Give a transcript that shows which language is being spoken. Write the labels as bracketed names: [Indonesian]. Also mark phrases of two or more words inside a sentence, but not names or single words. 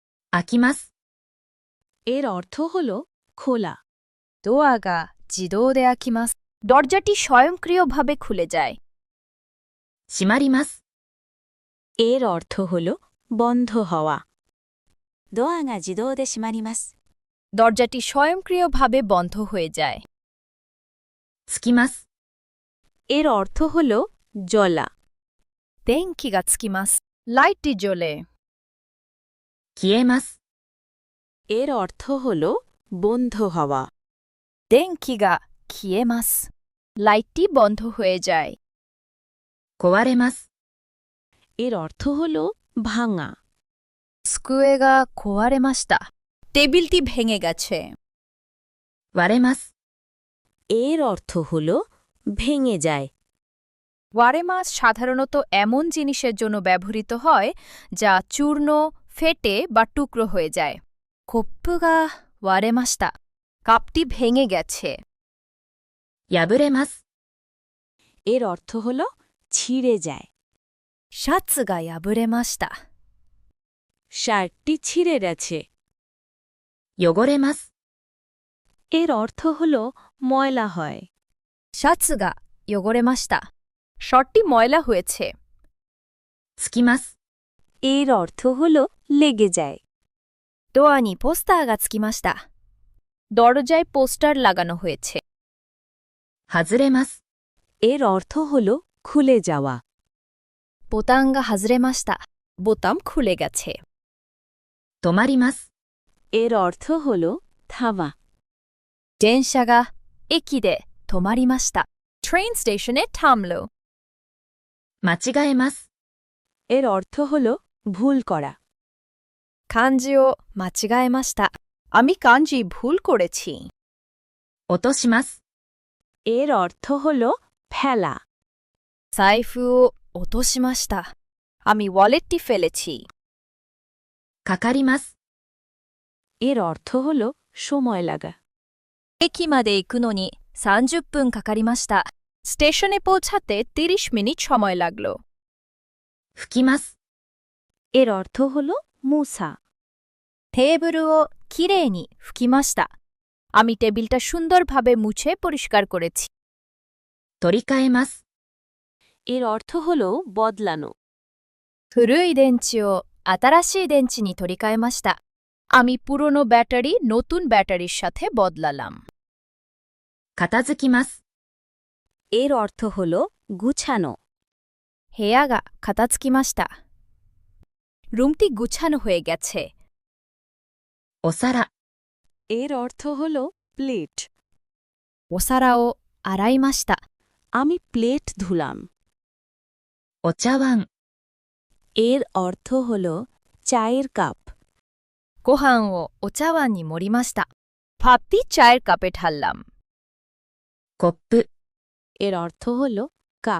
[Japanese] 開きます。 [Bangla] এর অর্থ হল খোলা। [Japanese] ドアが自動で開きます。 [Bangla] দরজাটি স্বয়ংক্রিয়ভাবে খুলে যায়। [Japanese] 閉まります。 [Bangla] এর অর্থ হল বন্ধ হওয়া। [Japanese] ドアが自動で閉まります。 [Bangla] দরজাটি স্বয়ংক্রিয়ভাবে বন্ধ হয়ে যায়। [Japanese] つきます。 [Bangla] এর অর্থ হল জ্বলা। [Japanese] 電気がつきます。 [Bangla] লাইটটি জ্বলে। [Japanese] 消えます。 [Bangla] এর অর্থ হল বন্ধ হওয়া। [Japanese] 電気が消えます。 [Bangla] লাইটটি বন্ধ হয়ে যায়। [Japanese] 壊れます。 [Bangla] এর অর্থ হল ভাঙা। [Japanese] 机が壊れました。 [Bangla] টেবিলটি ভেঙে গেছে। [Japanese] 割れます。 [Bangla] এর অর্থ হল ভেঙে যায়। 割れます সাধারণত এমন জিনিসের জন্য ব্যবহৃত হয় যা চূর্ণ, ফেটে বা টুকরো হয়ে যায়। [Japanese] コップが割れました。 [Bangla] কাপটি ভেঙে গেছে। [Japanese] 破れます。 [Bangla] এর অর্থ হল ছিঁড়ে যায়। [Japanese] シャツが破れました。 [Bangla] শার্টটি ছিঁড়ে গেছে। [Japanese] 汚れます。 [Bangla] এর অর্থ হল ময়লা হয়। [Japanese] シャツが汚れました。 [Bangla] শার্টটি ময়লা হয়েছে। [Japanese] つきます。 [Bangla] এর অর্থ হল লেগে যায়। [Japanese] ドアにポスターがつきました。 [Bangla] দরজায় পোস্টার লাগানো হয়েছে। [Japanese] 外れます。 [Bangla] এর অর্থ হল খুলে যাওয়া। [Japanese] ボタンが外れました。 [Bangla] বোতাম খুলে গেছে। [Japanese] 止まります。 [Bangla] এর অর্থ হল থামা। [Japanese] 電車が駅で止まりました。 [Bangla] ট্রেন স্টেশনে থামলো। [Japanese] 間違えます。 [Bangla] এর অর্থ হল ভুল করা। [Japanese] 漢字を間違えました。 [Bangla] আমি কাঞ্জি ভুল করেছি। [Japanese] 落とします。 [Bangla] এর অর্থ হল ফেলা। [Japanese] 財布を落としました。 [Bangla] আমি ওয়ালেটটি ফেলেছি। [Japanese] かかります。 [Bangla] এর অর্থ হল সময় লাগা। [Japanese] 駅まで行くのに30分かかりました。 [Bangla] স্টেশনে পৌঁছাতে 30 মিনিট সময় লাগলো। [Japanese] 拭きます。 [Bangla] এর অর্থ হল মুছা। [Japanese] テーブルをきれいに拭きました。 [Bangla] আমি টেবিলটা সুন্দরভাবে মুছে পরিষ্কার করেছি। [Japanese] 取り替えます。 [Bangla] এর অর্থ হল বদলানো। [Japanese] 古い電池を新しい電池に取り替えました。 [Bangla] আমি পুরনো ব্যাটারি নতুন ব্যাটারির সাথে বদলালাম। [Japanese] 片付きます。 [Bangla] এর অর্থ হল গুছানো। [Japanese] 部屋が片付きました。 [Bangla] রুমটি গুছানো হয়ে গেছে। [Japanese] お皿。 [Bangla] এর অর্থ হল প্লেট। [Japanese] お皿を洗いました。 [Bangla] আমি প্লেট ধুলাম। [Japanese] お茶碗。 [Bangla] এর অর্থ হল চায়ের কাপ। [Japanese] ご飯をお茶碗に盛りました。 [Bangla] ভাতটি চায়ের কাপে ঢাললাম। [Japanese] コップ。 [Bangla] এর অর্থ হল কাপ।